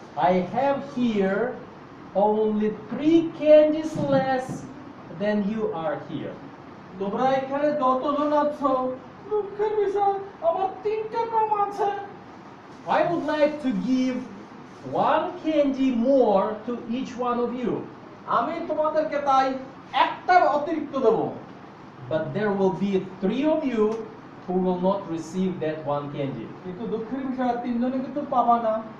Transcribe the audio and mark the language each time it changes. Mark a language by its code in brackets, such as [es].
[en] I have here only 3 candies less than you are here. [bn] তোমরা এখানে যতজন আছো, দুঃখের বিষয় আমার 3টা কম আছে। [en] I would like to give 1 candy more to each one of you. [bn] আমি তোমাদেরকে তাই একটা অতিরিক্ত দেবো। [en] But there will be 3 of you who will not receive that 1 candy. [bn] কিন্তু দুঃখের বিষয় 3জনে কিন্তু পাবা না।